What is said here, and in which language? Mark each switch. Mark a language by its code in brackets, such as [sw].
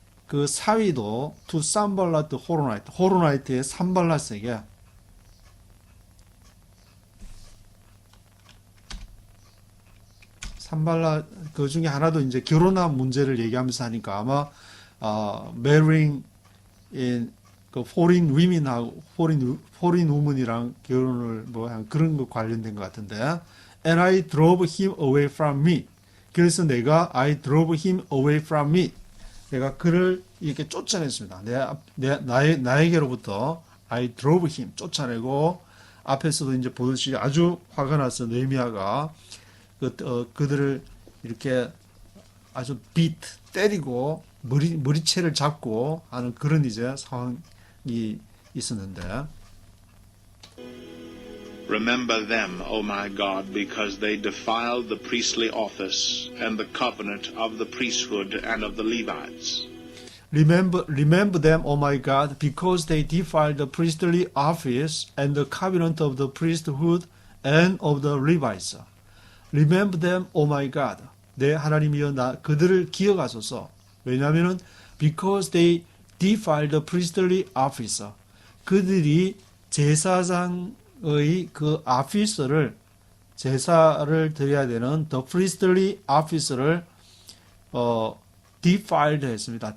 [ko] 그 사위도 to 산발랏 호로나이트, 호로나이트의 산발랏에게 산발랏 그 중에 하나도 이제 결혼한 문제를 얘기하면서 하니까 아마 marrying in 그 foreign women하고 foreign woman이랑 결혼을 뭐 한 그런 거 관련된 것 같은데 [en] and I drove him away from me. [ko] 그래서 내가 [en] I drove him away from me. [ko] 내가 그를 이렇게 쫓아냈습니다. 나에게로부터 [en] I drove him [ko] 쫓아내고 앞에서도 이제 보듯이 아주 화가 나서 느헤미야가 그들을 이렇게 아주 때리고 머리채를 잡고 하는 그런 이제 상황이 있었는데 [en] Remember them, O my God, because they defiled the priestly office and the covenant of the priesthood and of the Levites. Remember them, O my God, because they defiled the priestly office and the covenant of the priesthood and of the Levites. Remember them, O my God. [ko] 내 하나님이여 그들을 기억하소서. 왜냐하면은 [en] because they defiled the priestly office. [ko] 그들이 제사장의 그 office를 제사를 드려야 되는 [en] the priestly office [ko] 를 defiled 했습니다.